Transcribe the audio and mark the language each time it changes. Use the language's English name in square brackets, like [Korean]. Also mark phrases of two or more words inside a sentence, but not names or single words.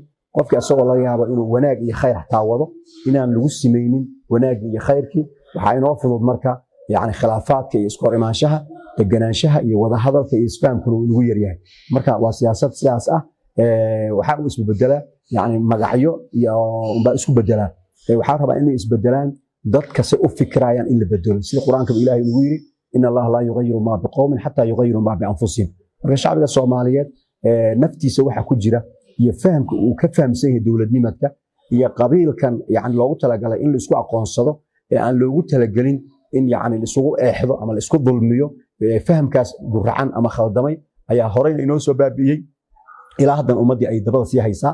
[Somali] qofkii asagoo laga yaabo inuu wanaag iyo khayr xataa wado inaan lagu simeynin wanaag iyo khayrkii waxa inoo fudud marka khilaafaadka iyo isku hor imaanshaha deganaanshaha iyo wada hadalka iyo isfahamkuna uu ugu yar yahay. marka waa siyaasad sidaas ah waxa uu isbedela magacyo iyo umba isku bedela waxa rabaa inay isbedelaan dadka si u fikrayaan in la bedelo sida quraanka Ilaahay uu yiri [Arabic] إن الله لا يغير ما بقوم حتى يغيروا ما بأنفسهم. [Somali] marka shacbiga Soomaaliyeed naftiisa waxa ku jira iyo fahamka uu ka fahamsan yahay dawladnimadka iyo qabiilkan loogu talagalay in la isku aqoonsado ee aan loogu talagalin in la isugu eexdo ama la isku dulmiyo fahamkaas guracan ama khaldamay ayaa horey inoo soo baabiyay ilaa hadan ummadii ay dabada sii haysaa.